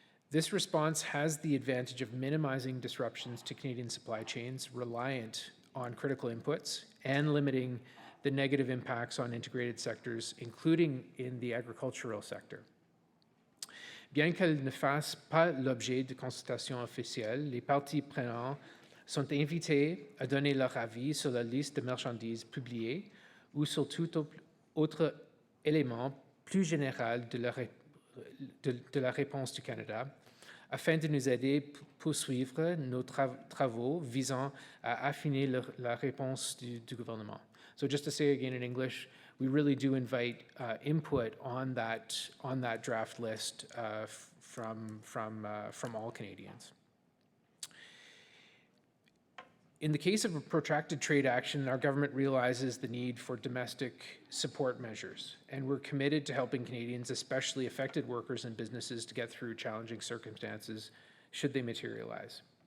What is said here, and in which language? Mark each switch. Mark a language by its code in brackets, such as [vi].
[en] This response has the advantage of minimizing disruptions to Canadian supply chains reliant on critical inputs and limiting the negative impacts on integrated sectors, including in the agricultural sector. [fr] Bien qu'elle ne fasse pas l'objet de consultations officielles, les parties prenantes sont invitées à donner leur avis sur la liste de marchandises publiée ou sur tout autre élément plus général de la réponse du Canada, afin de nous aider à poursuivre nos travaux visant à affiner la réponse du gouvernement. [en] So just to say again in English, we really do invite input on that draft list from all Canadians. In the case of a protracted trade action, our government realizes the need for domestic support measures, and we're committed to helping Canadians, especially affected workers and businesses, to get through challenging circumstances should they materialize.